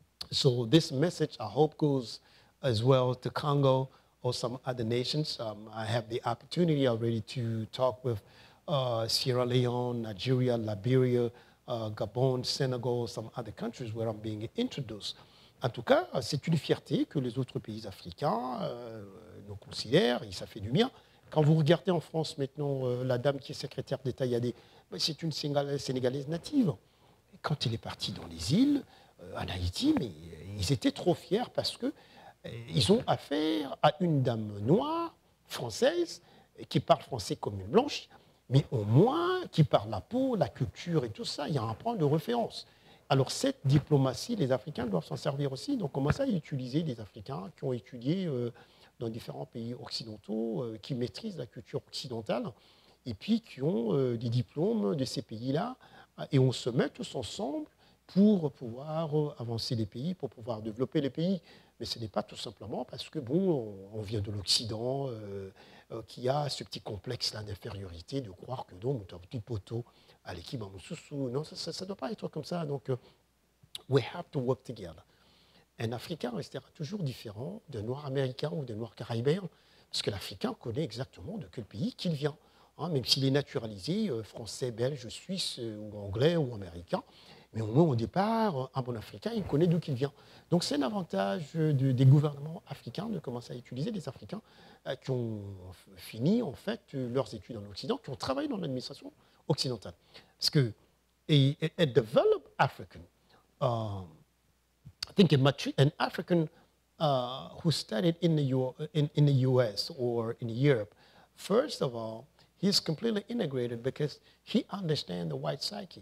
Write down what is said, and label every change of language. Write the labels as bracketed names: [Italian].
[English] So this message, I hope, goes as well to Congo or some other nations. I have the opportunity already to talk with Sierra Leone, Nigeria, Liberia, Gabon, Senegal, some other countries where I'm being introduced. [French] En tout cas, c'est une fierté que les autres pays africains nous considèrent et ça fait du bien. Quand vous regardez en France maintenant, la dame qui est secrétaire d'État Yadé, c'est une Sénégalaise native. Et quand il est parti dans les îles, en Haïti, mais ils étaient trop fiers parce qu'ils ont affaire à une dame noire, française, qui parle français comme une blanche, mais au moins qui parle la peau, la culture et tout ça, il y a un point de référence. Alors cette diplomatie, les Africains doivent s'en servir aussi. Donc commencer à utiliser des Africains qui ont étudié dans différents pays occidentaux, qui maîtrisent la culture occidentale, et puis qui ont des diplômes de ces pays-là. Et on se met tous ensemble pour pouvoir avancer les pays, pour pouvoir développer les pays. Mais ce n'est pas tout simplement parce que, bon, on vient de l'Occident, qui a ce petit complexe-là d'infériorité, de croire que non, tu as un petit poteau à l'équipe en sous. Non, ça ne doit pas être comme ça. [English] Donc, we have to work together. [French] Un Africain restera toujours différent d'un Noir américain ou d'un Noir caribéen, parce que l'Africain connaît exactement de quel pays qu'il vient. Hein, même s'il est naturalisé, français, belge, suisse, ou anglais, ou américain, mais au moins au départ, un bon Africain, il connaît d'où il vient. Donc c'est un avantage des gouvernements africains de commencer à utiliser des Africains qui ont fini en fait leurs études en Occident, qui ont travaillé dans l'administration occidentale. Parce que [English] a developed African, I think an African who studied in the US or in Europe, first of all, he's completely integrated because he understands the white psyche.